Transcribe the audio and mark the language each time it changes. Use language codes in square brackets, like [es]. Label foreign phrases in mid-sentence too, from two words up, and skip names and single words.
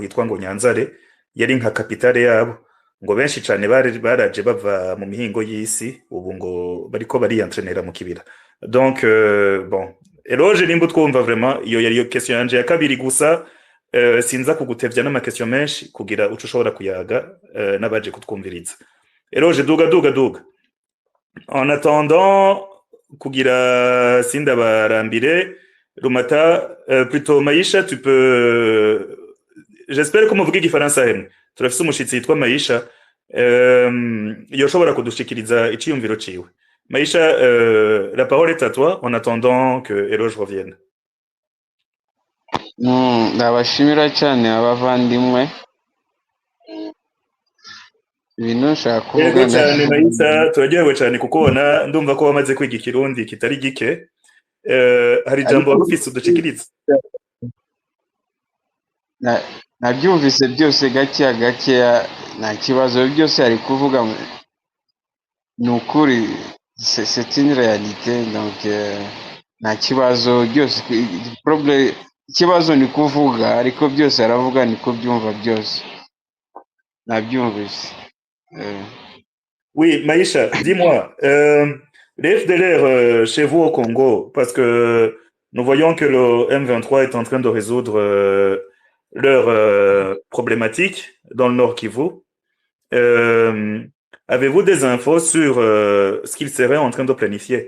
[rn] hitwa ngo Nyanzare yari nka kapitale yabo ngo benshi cane baraje bava mu mihingo y'isi ubu ngo bariko barientrenera mu kibira [fr] donc bon [rn] Eroge nimba twumva vraiment iyo yari yo question yanje ya kabiri gusa sinza kugutevya n'ama question menshi kugira uco ushobora kuyaga n'abaje kutwumviriza Eroge duga [fr] en attendant [rn] kugira sinda barambire Rumata [fr] plutôt Maïcha tu peux j'espère que [rn] muvuga igifaransa hemwe turafise umushitsi yitwa Maïcha yoshobora kudushikiriza iciyumviro ciwe Maïcha [fr] la parole est à toi en attendant que Eroge revienne [rw] ndabashimira cyane abavandimwe ibintu nshaka kuvuga [rn] cyane Maïcha turaryohewe cyane kukubona ndumva ko wamaze kwiga ikirundi kitari gike hari jambo warufise udushikiriza [rw] nabyumvise byose gake nta kibazo byose ari kuvuga ni ukuri [fr] c'est une réalité [rw] donc nta kibazo byose problème ikibazo ni kuvuga ariko byose aravuga niko byumva byose nabyumvise [fr] Oui, Maïcha, dis-moi, les FDLR chez vous au Congo, parce que nous voyons que le M23 est en train de résoudre leurs problématiques dans le Nord Kivu. Avez-vous des infos sur ce qu'ils seraient en train de planifier?